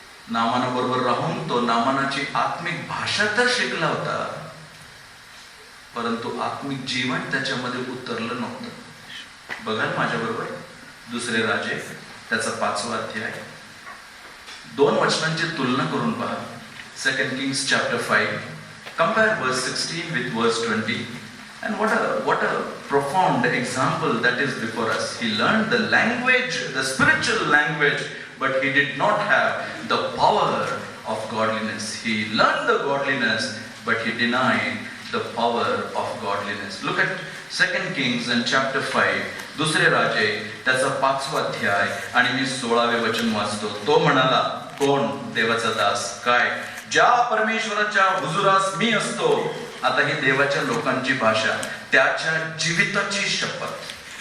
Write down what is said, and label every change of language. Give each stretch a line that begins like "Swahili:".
Marathi: नामाना बरोबर राहून तो नामानाची आत्मिक भाषा तर शिकला होता, परंतु आत्मिक जीवन त्याच्यामध्ये उतरलं नव्हतं. बघाल माझ्या बरोबर 2 राजे त्याचा 5वा अध्याय, 2 वचनांची तुलना करून पहा.
English: 2 Kings chapter 5. Compare verse 16 with verse 20, and what a profound example that is before us. He learned the language, the spiritual language, but he did not have the power of godliness. He learned the godliness, but he denied the power of godliness. Look at 2 Kings and chapter 5,
Marathi: 2 राजे त्याचा 5वा अध्याय, आणि मी 16वे वचन वाचतो. तो म्हणाला, कोण? देवाचा दास. काय? ज्या परमेश्वराच्या हुजुरास मी असतो. आता ही देवाच्या लोकांची भाषा, त्याच्या जीविताची शपथ.